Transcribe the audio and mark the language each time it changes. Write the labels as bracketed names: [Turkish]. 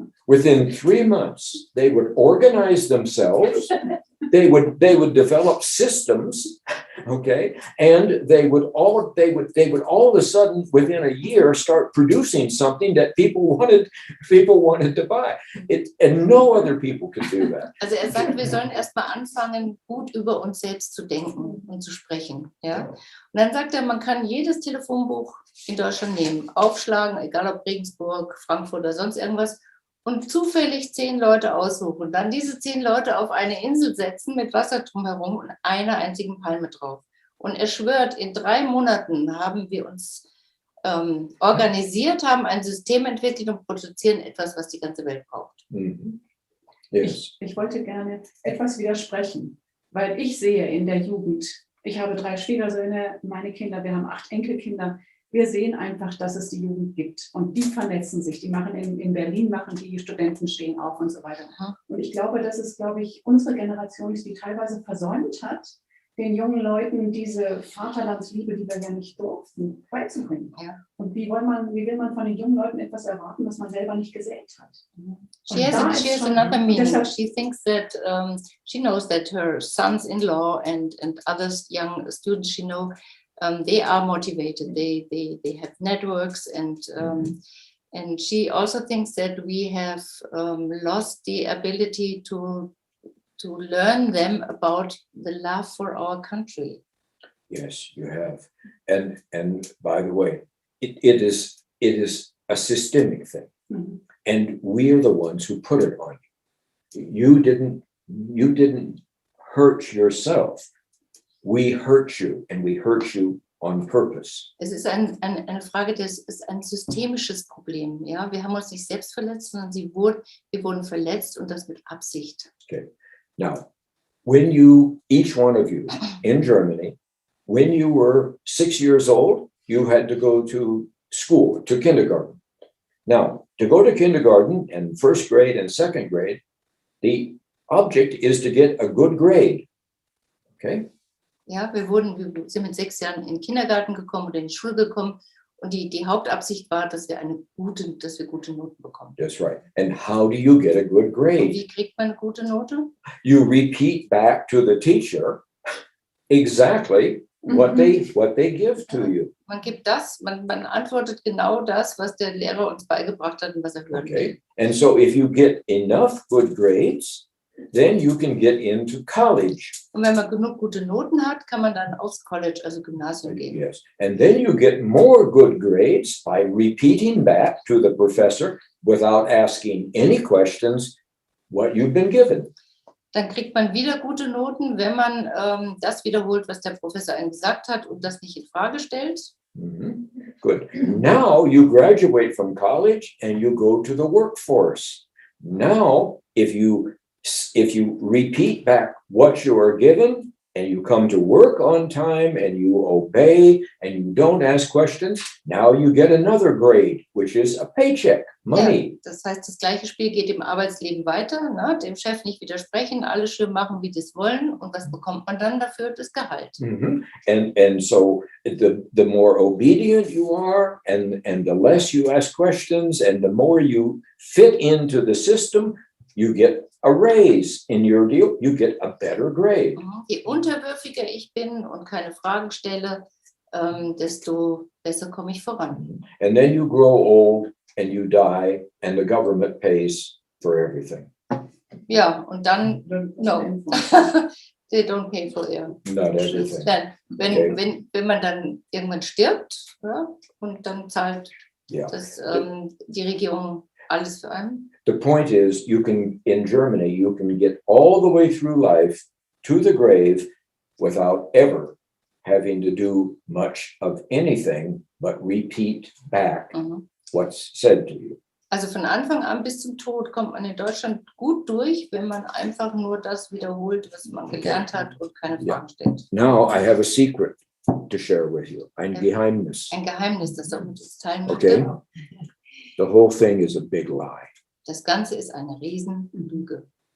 [English] Within 3 months, they would organize themselves. They would develop systems, okay, and they would all of a sudden within a year start producing something that people wanted to buy. And no other people could do that. [German] Also sagt, wir sollen erstmal anfangen, gut über uns selbst zu denken und zu sprechen. Ja? Und dann sagt man kann jedes Telefonbuch in Deutschland nehmen, aufschlagen, egal ob Regensburg, Frankfurt oder sonst irgendwas, und zufällig 10 Leute aussuchen und dann diese 10 Leute auf eine Insel setzen mit Wasser drumherum und einer einzigen Palme drauf. Und er schwört, in 3 Monaten haben wir uns organisiert, haben ein System entwickelt und produzieren etwas, was die ganze Welt braucht. [English] Mhm. Yes. [German] Ich wollte gerne etwas widersprechen, weil ich sehe in der Jugend, ich habe 3 Schwiegersöhne, meine Kinder, wir haben 8 Enkelkinder. Wir sehen einfach, dass es die Jugend gibt und die vernetzen sich. Die machen in Berlin, machen die Studenten stehen auf und so weiter. Und ich glaube, das ist, unsere Generation, die teilweise versäumt hat, den jungen Leuten diese Vaterlandsliebe, die wir ja nicht durften, beizubringen. Ja. Und wie will man von den jungen Leuten etwas erwarten, was man selber nicht gesät hat? [English] She has another meaning. She thinks that she knows that her sons-in-law and other young students she knows, they are motivated. They have networks and she also thinks that we have lost the ability to learn them about the love for our country. Yes, you have. And by the way, it is a systemic thing. Mhm. And we are the ones who put it on you. You didn't hurt yourself. We hurt you, and we hurt you on purpose. [German] Es ist eine Frage, das ist ein systemisches Problem. Ja? Wir haben uns nicht selbst verletzt, sondern wir wurden verletzt und das mit Absicht. Okay. [English] Now, each one of you in Germany, when you were 6 years old, you had to go to school, to kindergarten. Now, to go to kindergarten and first grade and second grade, the object is to get a good grade. Okay? [German] Ja, wir sind mit 6 Jahren in den Kindergarten gekommen oder in die Schule gekommen und die Hauptabsicht war, dass wir gute Noten bekommen. [English] That's right. And how do you get a good [German] Und [English] grade? [German] wie kriegt man eine gute Note? [English] You repeat back to the teacher exactly what they give to you. [German] Man gibt man antwortet genau das, was der Lehrer uns beigebracht hat und was er hören will. [English] Okay. And so if you get enough good grades, then you can get into college. [German] Und wenn man genug gute Noten hat, kann man dann aufs College, also Gymnasium gehen. [English] Yes. And then you get more good grades by repeating back to the professor without asking any questions what you've been given. [German] Dann kriegt man wieder gute Noten, wenn man das wiederholt, was der Professor einem gesagt hat und das nicht in Frage stellt. [English] Mm-hmm. Good. Now you graduate from college and you go to the workforce. Now, if you repeat back what you are given and you come to work on time and you obey and you don't ask questions, now you get another grade, which is a paycheck, money. [German] Ja, das heißt, das gleiche Spiel geht im Arbeitsleben weiter, ne? Dem Chef nicht widersprechen, alles schön machen, wie die es wollen. Und was bekommt man dann dafür? Das Gehalt. Mm-hmm. [English] And so the more obedient you are and the less you ask questions and the more you fit into the system, you get a raise in your deal, you get a better grade. [German] Je unterwürfiger ich bin und keine Fragen stelle, desto besser komme ich voran. [English] And then you grow old and you die and the government pays for everything. [German] Ja, und dann, [English] no, they don't pay for their. Not everything. [German] Dann, wenn man dann irgendwann stirbt, ja, und dann zahlt die Regierung alles für einen. [English] The point is, in Germany, you can get all the way through life to the grave without ever having to do much of anything but repeat back what's said to you. [German] Also von Anfang an bis zum Tod kommt man in Deutschland gut durch, wenn man einfach nur das wiederholt, was man gelernt hat und keine Fragen stellt. [English] Now I have a secret to share with you. [German] Ein Geheimnis. Ein Geheimnis, das er mit uns teilen möchte. [English] Okay. The whole thing is a big lie. [German] Das Ganze ist eine Riesenlüge.